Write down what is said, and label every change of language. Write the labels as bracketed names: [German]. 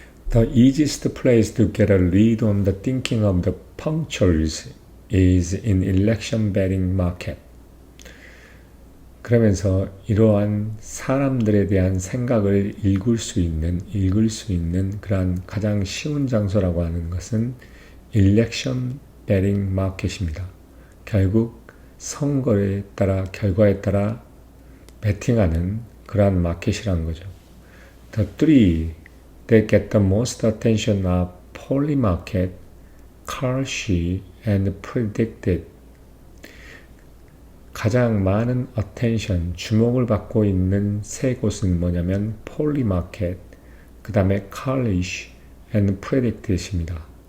[English] The easiest place to get a lead on the thinking of the punctuals is in election betting market. [Korean] 그러면서 이러한 사람들에 대한 생각을 읽을 수 있는 그러한 가장 쉬운 장소라고 하는 것은 일렉션 베팅 마켓입니다. 결국 선거에 따라 결과에 따라 베팅하는 그러한 마켓이라는 거죠. [English] The three that get the most attention are Polymarket, Kalshi, and Predicted. [Korean] 가장 많은 attention, 주목을 받고 있는 세 곳은 뭐냐면 Polymarket, 그 다음에 Kalshi, and Predicted입니다.